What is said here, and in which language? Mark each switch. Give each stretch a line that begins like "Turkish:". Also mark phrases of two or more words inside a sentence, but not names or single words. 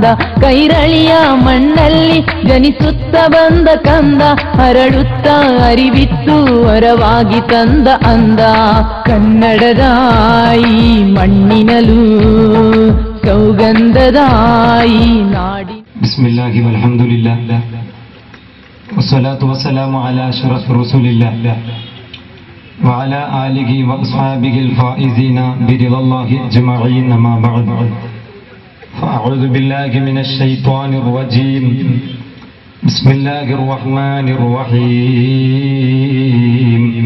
Kannada: ಕೈರಳಿಯ ಮಣ್ಣಲ್ಲಿ ಜನಿಸುತ್ತ ಬಂದ ಕಂದ ಅರಳುತ್ತಾ ಅರಿವಿತ್ತು ಹೊರವಾಗಿ ತಂದ ಅಂದ. ಕನ್ನಡದಾಯಿ ಮಣ್ಣಿನಲು ಸೌಗಂಧದಾಯಿ ನಾಡಿ.
Arabic: بسم الله والحمد لله والصلاة والسلام على أشرف رسول الله وعلى آله وأصحابه الفائزين برضا الله أجمعين. أما بعد فأعوذ بالله من الشيطان الرجيم. بسم الله الرحمن الرحيم.